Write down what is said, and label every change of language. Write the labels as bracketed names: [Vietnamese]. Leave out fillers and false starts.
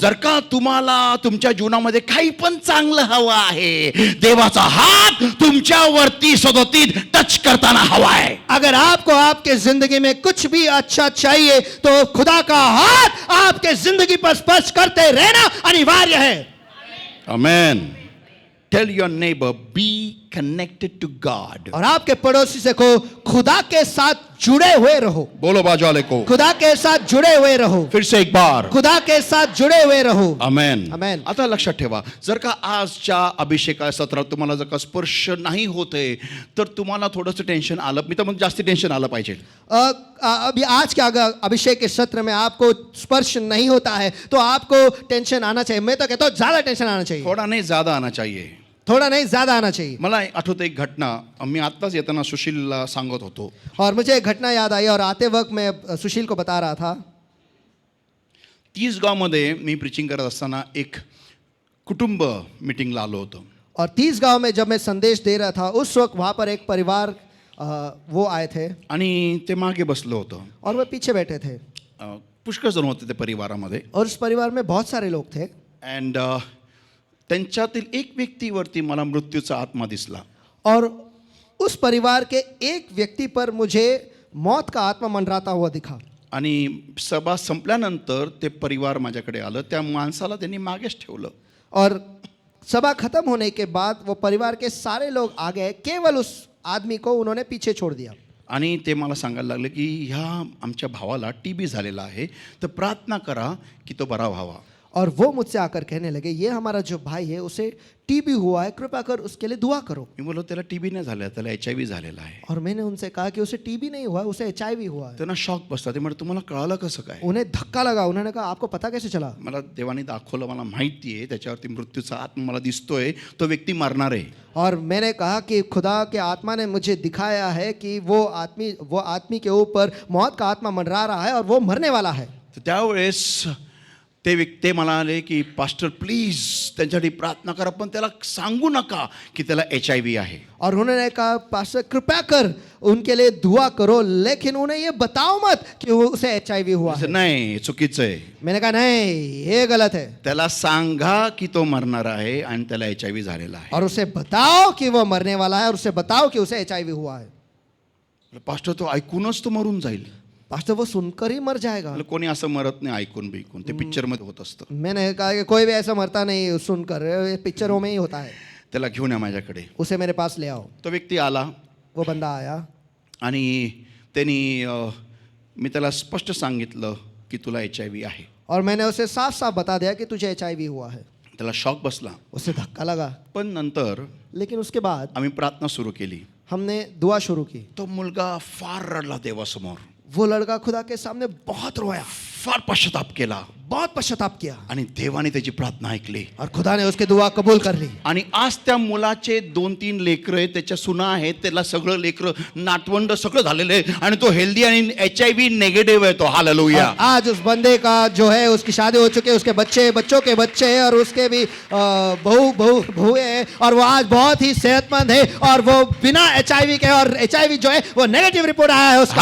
[Marathi] जर का तुम्हाला तुमच्या जीवनामध्ये काही पण चांगलं हवं आहे, देवाचा हात तुमच्यावरती सदोतीत टच करताना हवा आहे. [Hindi] अगर आपको आपके जिंदगी में कुछ भी अच्छा चाहिए तो खुदा का हाथ आपके जिंदगी पर स्पर्श करते रहना अनिवार्य है. [Marathi] आमेन. [English] Tell your neighbour, be connected to God. [Hindi] और आपके पड़ोसी से को खुदा के साथ जुड़े हुए रहो. बोलो बाजू वाले को, खुदा के साथ जुड़े हुए रहो. फिर से एक बार. खुदा के साथ जुड़े हुए रहो. आमेन. आमेन. [Marathi] आता लक्षात ठेवा, जर का आजच्या अभिषेका सत्रात तुम्हाला जर का स्पर्श नाही होते तर तुम्हाला थोडंसं टेन्शन आलं. मी तर म्हणतो जास्ती टेन्शन आलं पाहिजे. [Hindi] अभी आज के अभिषेक के सत्र में आपको स्पर्श नहीं होता है तो आपको टेंशन आना चाहिए. मैं तो कहता हूँ ज्यादा टेंशन आना चाहिए. थोडा नाही ज्यादा आना चाहिए. थोड़ा नहीं ज्यादा आना चाहिए. [Marathi] मला आठवतं एक घटना, मी आत्ताच येताना सुशीलला सांगत होतो. [Hindi] और मुझे एक घटना याद आई और आते वक्त मैं सुशील को बता रहा था. [Marathi] 30 गावमध्ये मी प्रीचिंग करत असताना एक कुटुंब मीटिंगला आलो होतो. [Hindi] और 30 गांव में जब मैं संदेश दे रहा था उस वक्त वहाँ पर एक परिवार वो आए थे [Marathi] आणि ते मागे बसलो होतो. [Hindi] और वे पीछे बैठे थे. [Marathi] पुष्कळ जण होते ते परिवारामध्ये. [Hindi] और उस परिवार में बहुत सारे लोग थे. [Marathi] अँड त्यांच्यातील एक व्यक्तीवरती मला मृत्यूचा आत्मा दिसला. [Hindi] और उस परिवार के एक व्यक्ति पर मुझे मौत का आत्मा मंडराता हुआ दिखा. [Marathi] आणि सभा संपल्यानंतर ते परिवार माझ्याकडे आलं. त्या माणसाला त्यांनी मागेच ठेवलं. [Hindi] और सभा खत्म होने के बाद वो परिवार के सारे लोग आ गए, केवल उस आदमी को उन्होंने पीछे छोड़ दिया. [Marathi] आणि ते मला सांगायला लागले की ह्या आमच्या भावाला टीबी झालेला आहे, तर प्रार्थना करा की तो बरा व्हावा. [Hindi] और वो मुझसे आकर कहने लगे, ये हमारा जो भाई है उसे टीबी हुआ है, कृपा कर उसके लिए दुआ करो. [Marathi] मी बोललो त्याला टीबी नाही झाला, त्याला HIV झालेला आहे. [Hindi] और मैंने उनसे कहा कि उसे टीबी नहीं हुआ है, उसे HIV हुआ है. [Marathi] त्यांना शॉक बसला. ते म्हणजे तुम्हाला कळालं कसं काय? [Hindi] उन्हें धक्का लगा. उन्होंने कहा आपको पता कैसे चला? [Marathi] मला देवाने दाखवलं, मला माहिती आहे त्याच्यावरती मृत्यूचा आत्मा मला दिसतोय, तो व्यक्ती मरणार आहे. [Hindi] और मैंने कहा कि खुदा के आत्मा ने मुझे दिखाया है कि वो आदमी के ऊपर मौत का आत्मा मंडरा रहा है और वो मरने वाला है. [Marathi] तर त्यावेळेस ते मला आले की पास्टर प्लीज त्यांच्यासाठी प्रार्थना करा, पण त्याला सांगू नका की त्याला HIV आहे. [Hindi] और उन्होंने कहा पास्टर कृपया कर उनके लिए दुआ करो, लेकिन उन्हें ये बताओ मत कि वो उसे HIV हुआ है. [Marathi] नाही, चुकीचं आहे. [Hindi] मैंने कहा नहीं, ये गलत है. [Marathi] त्याला सांगा की तो मरणार आहे आणि त्याला HIV झालेला आहे. [Hindi] और उसे बताओ कि वो मरने वाला है और उसे बताओ कि उसे HIV हुआ है. [Marathi] पास्टर तो ऐकूनच तो मरून जाईल. [Hindi] पास्टर वो सुनकर ही मर जाएगा. [Marathi] कोणी असं मरत नाही ऐकून बिकून, ते पिक्चर मध्ये होत असतं. [Hindi] मैंने कहा कि कोई भी ऐसा मरता नहीं सुनकर, पिक्चरों में ही होता है. [Marathi] त्याला घेऊन या माझ्याकडे. [Hindi] उसे मेरे पास ले आओ. [Marathi] तो व्यक्ती आला. [Hindi] वो बंदा आया. [Marathi] आणि त्यांनी मी त्याला स्पष्ट सांगितलं की तुला HIV आहे. [Hindi] और मैंने उसे साफ साफ बता दिया कि तुझे HIV हुआ है. [Marathi] त्याला शॉक बसला. [Hindi] उसे धक्का लगा. [Marathi] पण नंतर [Hindi] लेकिन उसके बाद [Marathi] आम्ही प्रार्थना सुरू केली. [Hindi] हमने दुआ शुरू की. [Marathi] तो मुलगा फार रडला देवासमोर. [Hindi] वो लड़का खुदा के सामने बहुत रोया, [Marathi] फार पश्चाताप केला. [Hindi] बहुत पश्चाताप किया. [Marathi] आणि देवाने त्याची प्रार्थना ऐकली. [Hindi] और खुदा ने उसकी दुआ कबूल कर ली. [Marathi] आणि आज त्या मुलाचे 2-3 लेकरं आहेत, त्याच्या सुना आहेत, त्याला सगळं लेकरं नातवंड सगळं झालेलं आहे आणि तो हेल्दी आणि HIV निगेटिव्ह आहे. तो हालेलुया. [Hindi] आज उस बंदे का जो है उसकी शादी हो चुकी है, उसके बच्चे, बच्चों के बच्चे और उसके भी बहुएं हैं और वो आज बहुत ही सेहतमंद है और वो बिना HIV के, और HIV जो है वो नेगेटिव रिपोर्ट आया है उसका.